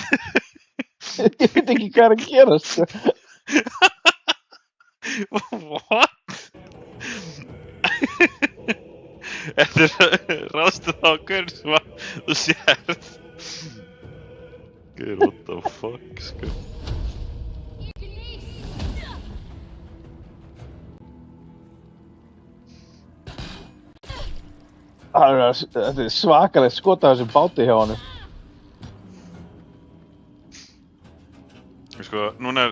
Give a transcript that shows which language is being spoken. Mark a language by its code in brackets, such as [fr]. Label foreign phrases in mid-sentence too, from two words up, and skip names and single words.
[is] Ég veit ekki hvað er að gera, sko. What? Þetta er ráðstuð á gaur sem að þú sérð. Gaur, [en] what the fuck, [is] sko. Þetta er svakalegt skot af þessum báti hjá honum. Sko, núna er...